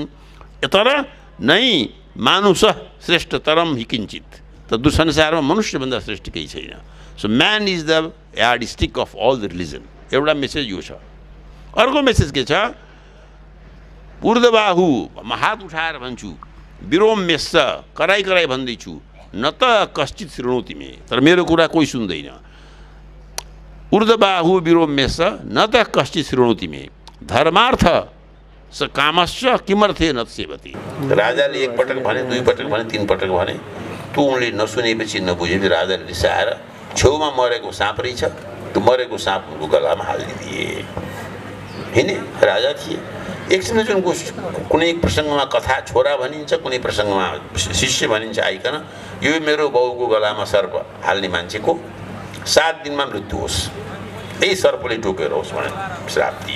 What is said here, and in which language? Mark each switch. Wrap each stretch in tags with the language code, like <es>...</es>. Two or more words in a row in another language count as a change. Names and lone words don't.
<sa>तर नै मानुष श्रेष्ठतरम हि किञ्चित,</sa> <ne>त संसारमा मनुष्यभन्दा श्रेष्ठ केही छैन।</ne> <en>So man is the yardstick of all the religion.</en> <ne>एउटा मेसेज यो छ। अर्को मेसेज के छ? ऊर्ध्वबाहु, म हात उठाएर भन्छु, विरोम्यस्स, कराई कराई भन्दैछु,</ne> <sa>न त कश्चित शृणोति मे,</sa> <ne>तर मेरो कुरा कोही सुन्दैन।</ne> <sa>ऊर्ध्वबाहु विरोम्यस्स न त कश्चित शृणोति मे, धर्मार्थ स कामश्च किमर्थे न सेवति।</sa> <ne>राजाले एक पटक भने, दुई पटक भने, तीन पटक भने, त्यो उनले नसुनेपछि नबुझेपछि राजाले रिसाएर छेउमा मरेको साँप रहेछ, त्यो मरेको साँप उनको गलामा हालिदिए। हिँडे राजा थिए। एकछिन जुन कुनै प्रसङ्गमा कथा छोरा भनिन्छ, कुनै प्रसङ्गमा शिष्य भनिन्छ आइकन, यो मेरो बाउको गलामा सर्प हाल्ने मान्छेको 7 दिनमा मृत्यु होस्, यही सर्पले टोकेर होस् भनेर श्राप दिए।</ne>